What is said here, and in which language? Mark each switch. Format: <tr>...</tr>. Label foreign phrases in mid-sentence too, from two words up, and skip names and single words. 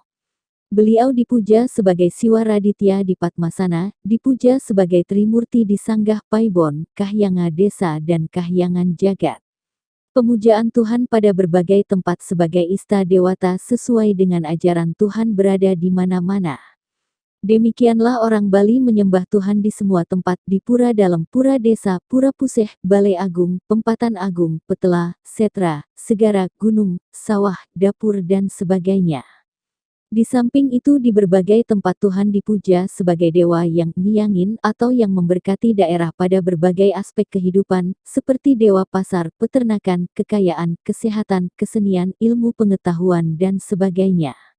<id>Beliau dipuja sebagai Siwa Raditya di Padmasana, dipuja sebagai Trimurti di Sanggah Paibon, Kahyanga Desa dan Kahyangan Jagat. Pemujaan Tuhan pada berbagai tempat sebagai Ista Dewata sesuai dengan ajaran Tuhan berada di mana-mana. Demikianlah orang Bali menyembah Tuhan di semua tempat di pura dalam pura desa, pura puseh, balai agung, pempatan agung, petela, setra, segara, gunung, sawah, dapur dan sebagainya. Di samping itu di berbagai tempat Tuhan dipuja sebagai dewa yang nyiyangin atau yang memberkati daerah pada berbagai aspek kehidupan, seperti dewa pasar, peternakan, kekayaan, kesehatan, kesenian, ilmu pengetahuan dan sebagainya.</id>